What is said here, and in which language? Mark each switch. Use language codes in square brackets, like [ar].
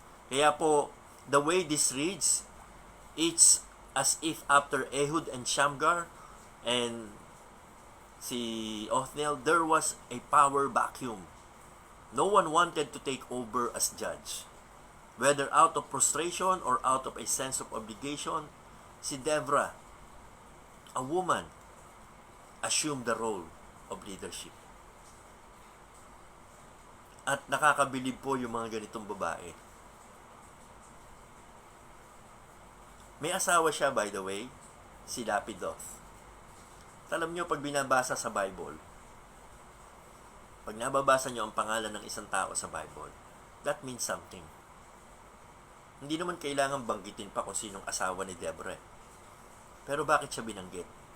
[tl] Kaya po, [en] the way this reads, it's as if after Ehud and Shamgar and si Othniel, there was a power vacuum. No one wanted to take over as judge. Whether out of frustration or out of a sense of obligation, si Deborah, a woman, assumed the role of leadership. [tl] At nakakabilib po yung mga ganitong babae. May asawa siya, [en] by the way, [tl] si Lapidoth. Alam nyo, pag binabasa sa Bible, pag nababasa nyo ang pangalan ng isang tao sa Bible, [en] that means something. [tl] Hindi naman kailangan banggitin pa kung sinong asawa ni Deborah. Pero bakit siya binanggit?